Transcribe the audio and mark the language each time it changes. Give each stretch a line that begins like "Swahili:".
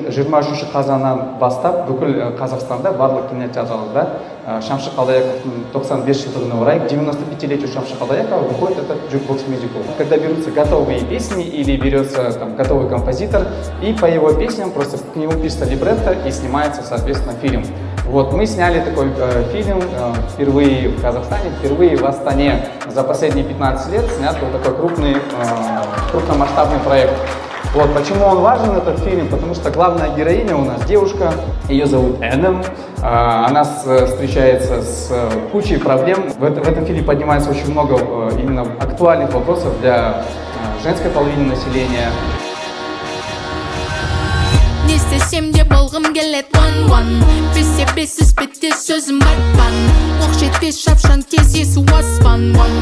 Kazakh: 23 қазаннан бастап бүкіл Қазақстанда барлық кинотеатрларда Шамши Қалдаяқовтың 95 жылдығына орай,
Russian: 95-летию Шамши Қалдаяқова выходит этот джукбокс мюзикл. Когда берутся готовые песни или берется готовый композитор, и по его песням просто к нему пишется либретто и снимается, соответственно, фильм. Вот, мы сняли такой фильм впервые в Казахстане, впервые в Астане. За последние 15 лет снят вот такой крупномасштабный проект. Вот, почему он важен, этот фильм? Потому что главная героиня у нас девушка, ее зовут Энем. Она встречается с кучей проблем. В этом фильме поднимается очень много именно актуальных вопросов для женской половины населения.
Kazakh: Не істесем де болғым келет one-one. Бесе бесіз бітте сөзім батпан. Оқ жетпес шапшаң тез есі аспан.